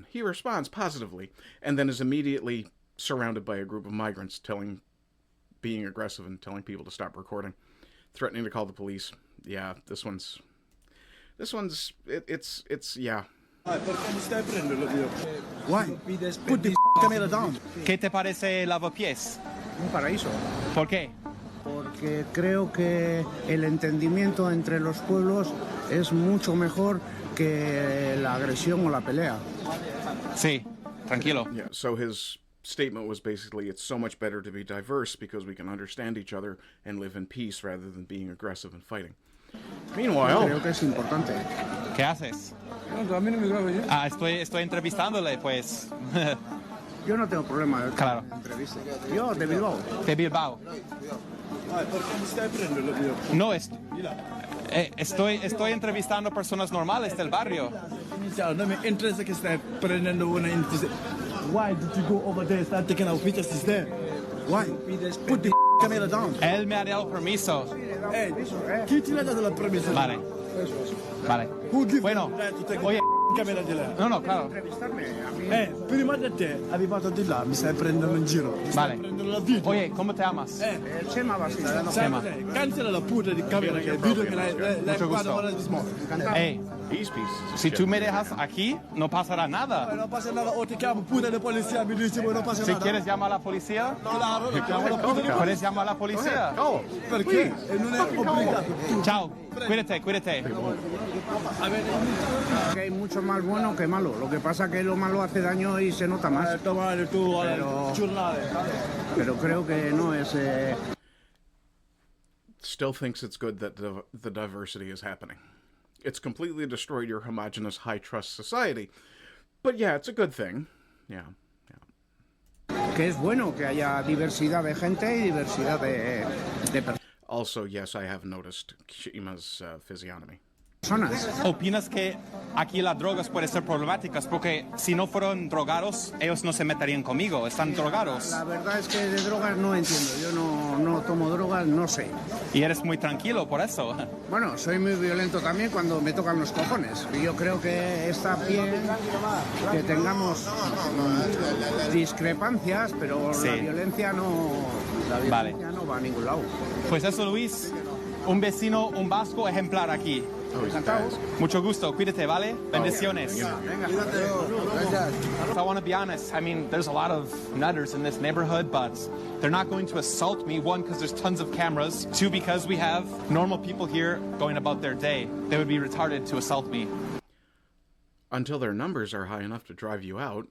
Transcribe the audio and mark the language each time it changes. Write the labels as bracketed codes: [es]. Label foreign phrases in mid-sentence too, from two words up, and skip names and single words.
[en] He responds positively, and then is immediately surrounded by a group of migrants being aggressive and telling people to stop recording, threatening to call the police. Yeah, it's yeah. Why? Put the camera down. [es] ¿Qué te parece Lavapiés? Un paraíso. ¿Por qué? Porque creo que el entendimiento entre los pueblos es mucho mejor que la agresión o la pelea. Sí, tranquilo. [en] Yeah, so his statement was basically it's so much better to be diverse because we can understand each other and live in peace rather than being aggressive and fighting. Meanwhile, [es] Creo que es importante. ¿Qué haces? Estoy entrevistándole, pues. Yo no tengo problema de Claro. entrevista. Yo de Bilbao. De Bilbao. No, estoy entrevistando personas normales del barrio. No me interesa que esté prendiendo una entrevista. [en] Why did you go over there and start taking our pictures there? Why? Put the camera down. [es] Él me ha dado permiso. ¿Quién te le ha dado la permiso? Vale. Vale. [en] Who gives [es] Bueno, [en] you the right to take [es] oye. [it] camera di là? [es] No, claro. Entrevistarme a mí. [it] Prima di te, arrivato di là, mi stai prendendo in giro. Mi stai [es] Vale. [it] prendendo la video. [es] Oye, ¿cómo te llamas? Chema Basile. Chema. Cancela la puta [it] di camera che il video che l'hai [es] Mucho [it] fatto [es] gusto. [it] ora di smoke. [en] Hey, these pieces of [es] si [en] shit. [es] tú me dejas aquí, no pasará nada. [it] Non passa nada, o ti chiamo puta di polizia, mi dici, non passa [es] Si nada. quieres llamar a la policía, Claro, [it] chiamo la puta di [es] puedes llamar a la policía. [en] Oh, [it] Perché? E non è obbligato. [es] Chao, cuídate. Que hay mucho más bueno que malo. Lo que pasa que lo malo hace daño y se nota más. [it] Domani tu al giornale. [es] Pero creo que no es... [en] still thinks it's good that the diversity is happening. It's completely destroyed your homogenous high-trust society. But yeah, it's a good thing. Yeah. [es] Que es bueno que haya diversidad de gente y diversidad de personas. [en] Also, yes, I have noticed Shima's physiognomy. [es] ¿Opinas que aquí las drogas pueden ser problemáticas? Porque si no fueran drogados, ellos no se meterían conmigo. Están drogados. La verdad es que de drogas no entiendo. Yo no tomo drogas, no sé. Y eres muy tranquilo por eso. Bueno, soy muy violento también cuando me tocan los cojones. Y yo creo que está bien que tengamos discrepancias, pero Sí. la violencia no va a ningún lado. Pues eso, Luis. Un vecino, un vasco ejemplar aquí. [en] Oh, he's fast. [es] Mucho gusto. Cuídate, ¿vale? Bendiciones. Venga. [en] I want to be honest. I mean, there's a lot of nutters in this neighborhood, but they're not going to assault me. One, because there's tons of cameras. Two, because we have normal people here going about their day. They would be retarded to assault me. Until their numbers are high enough to drive you out.